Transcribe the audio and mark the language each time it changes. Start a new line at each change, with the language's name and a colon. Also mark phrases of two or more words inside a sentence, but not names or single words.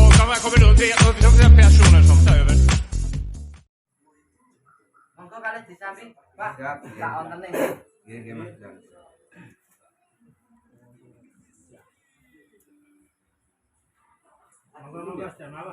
Swedish: här kommer då 3 personer som tar över.
Javanese: Monggo kalih disami, Pak. Siap. Tak wonten ning. Nggih, Mas. Siap. Monggo Mas, jam apa?